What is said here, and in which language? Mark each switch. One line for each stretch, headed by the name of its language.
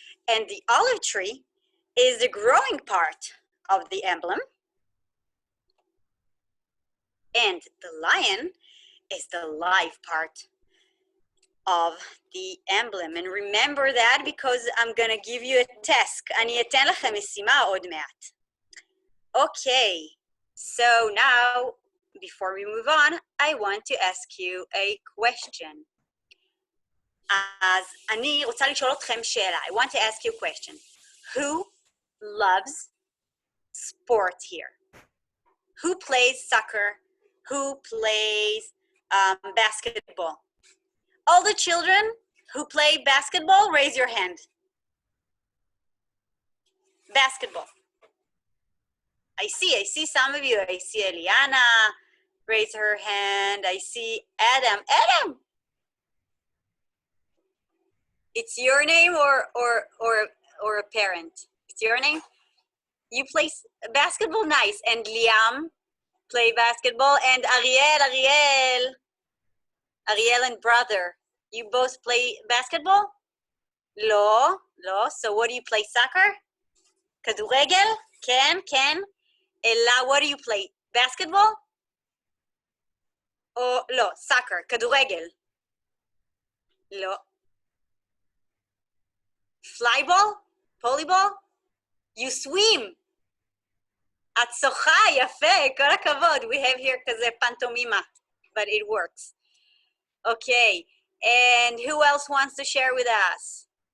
English: And the olive tree is the growing part of the emblem. And the lion is the live part of the emblem. And remember that because I'm gonna give you a task.
Hebrew: אני אתן לכם משימה עוד מעט.
English: Okay, so now, before we move on, I want to ask you a question.
Hebrew: אז אני רוצה לשאול אתכם שאלה.
English: I want to ask you a question. Who loves sport here? Who plays soccer? Who plays basketball? All the children who play basketball, raise your hand. Basketball. I see some of you. I see Eliana, raise her hand. I see Adam. Adam! It's your name or a parent? It's your name? You play basketball? Nice. And Liam play basketball. And Ariel and brother. You both play basketball? לא. So what do you play? Soccer? כדורגל? כן. אלא, what do you play? Basketball?
Hebrew: או לא, soccer, כדורגל. לא.
English: Flyball? Volleyball? You swim.
Hebrew: את שוחה, יפה, כל הכבוד.
English: We have here כזה pantomima, but it works. Okay, and who else wants to share with us?